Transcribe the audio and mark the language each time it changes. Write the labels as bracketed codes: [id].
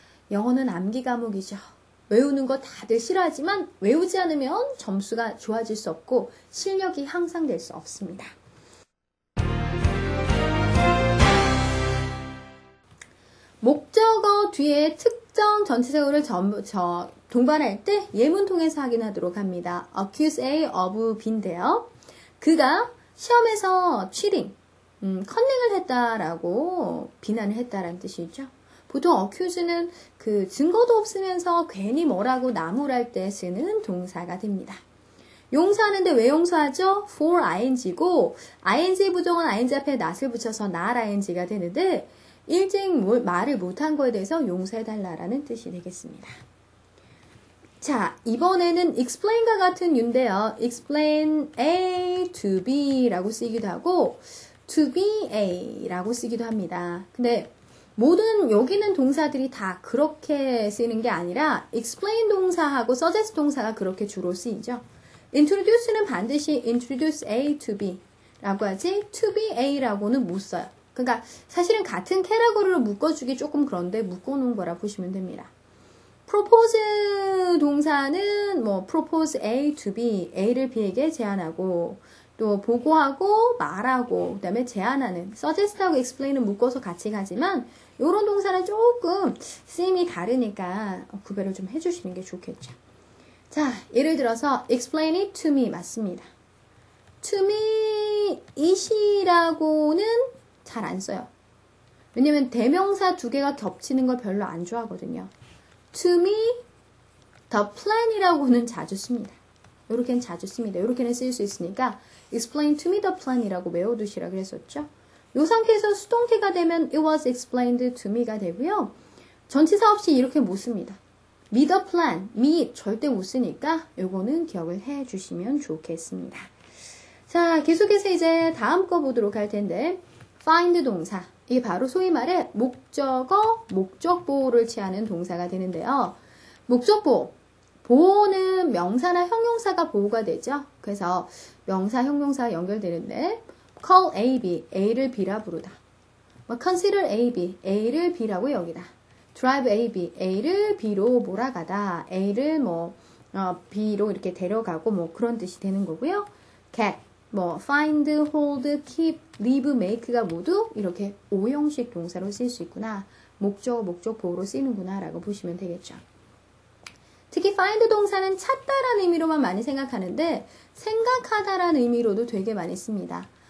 [ko] 영어는 암기 과목이죠. 외우는 거 다들 싫어하지만 외우지 않으면 점수가 좋아질 수 없고 실력이 향상될 수 없습니다. 목적어 뒤에 특정 전치사구를 동반할 때 예문 통해서 확인하도록 합니다. [en] accuse A of B [ko] 인데요. 그가 시험에서 cheating, 컨닝을 했다라고 비난을 했다라는 뜻이죠. 보통 accuse는 그 증거도 없으면서 괜히 뭐라고 나무랄 때 쓰는 동사가 됩니다. 용서하는데 왜 용서하죠? for ing고 ing 부정은 ing 앞에 not을 붙여서 not ing가 되는데 일찍 말을 못한 거에 대해서 용서해달라는 뜻이 되겠습니다. 자, 이번에는 explain과 같은 유인데요. [en] explain A to B [ko] 라고 쓰기도 하고 [en] to be A [ko] 라고 쓰기도 합니다. 근데 모든 여기 있는 동사들이 다 그렇게 쓰이는 게 아니라 explain 동사하고 suggest 동사가 그렇게 주로 쓰이죠. introduce는 반드시 [en] introduce A to B [ko] 라고 하지 [en] to be A [ko] 라고는 못 써요. 그러니까 사실은 같은 캐러거리로 묶어주기 조금 그런데 묶어놓은 거라 보시면 됩니다. propose 동사는 뭐 [en] propose A to B, [ko] A를 B에게 제안하고 또 보고하고 말하고 그 다음에 제안하는 suggest하고 explain은 묶어서 같이 가지만 이런 동사는 조금 쓰임이 다르니까 구별을 좀 해주시는 게 좋겠죠. 자, 예를 들어서 [en] explain it to me [ko] 맞습니다. [en] to me it [ko] 이라고는 잘 안 써요. 왜냐면 대명사 두 개가 겹치는 걸 별로 안 좋아하거든요. [en] to me the plan [ko] 이라고는 자주 씁니다. 요렇게는 자주 씁니다. 요렇게는 쓸 수 있으니까 [en] explain to me the plan [ko] 이라고 외워두시라 그랬었죠. 요 상태에서 수동태가 되면 [en] it was explained to me [ko] 가 되고요. 전치사 없이 이렇게 못 씁니다. [en] me the plan, [ko] me 절대 못 쓰니까 요거는 기억을 해 주시면 좋겠습니다. 자, 계속해서 이제 다음 거 보도록 할 텐데 find 동사, 이게 바로 소위 말해 목적어, 목적 보호를 취하는 동사가 되는데요. 목적 보호. 보호는 명사나 형용사가 보호가 되죠. 그래서 명사, 형용사가 연결되는데 call A, B, A를 B라 부르다. 뭐 consider A, B, A를 B라고 여기다. drive A, B, A를 B로 몰아가다. A를 B로 이렇게 데려가고 뭐 그런 뜻이 되는 거고요. get, find, hold, keep, leave, make가 모두 이렇게 5형식 동사로 쓸 수 있구나. 목적 보호로 쓰이는구나 라고 보시면 되겠죠. 특히 find 동사는 찾다라는 의미로만 많이 생각하는데 생각하다라는 의미로도 되게 많이 씁니다.